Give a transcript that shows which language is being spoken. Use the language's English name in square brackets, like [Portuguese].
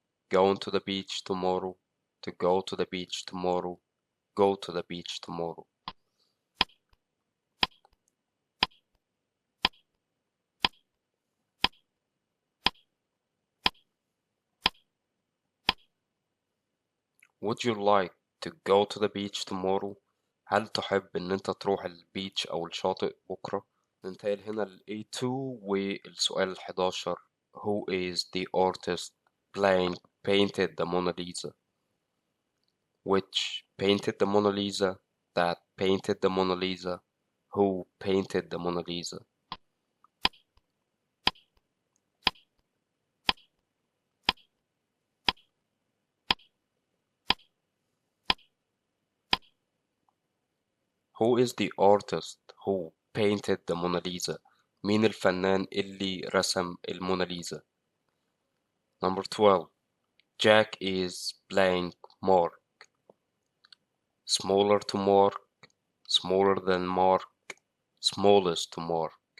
[English] going to the beach tomorrow, to go to the beach tomorrow, go to the beach tomorrow. Would you like to go to the beach tomorrow? [Arabic] هل تحب إن أنت تروح البيتش أو الشاطئ بكرة؟ ننتقل هنا ل A2 والسؤال 11. [English] Who is the artist blank painted the Mona Lisa? Which painted the Mona Lisa? That painted the Mona Lisa? Who painted the Mona Lisa? Who is the artist who painted the Mona Lisa? [Arabic] مين الفنان اللي رسم الموناليزا؟ [English] Number 12. Jack is blank Mark. Smaller to Mark, smaller than Mark, smallest to Mark.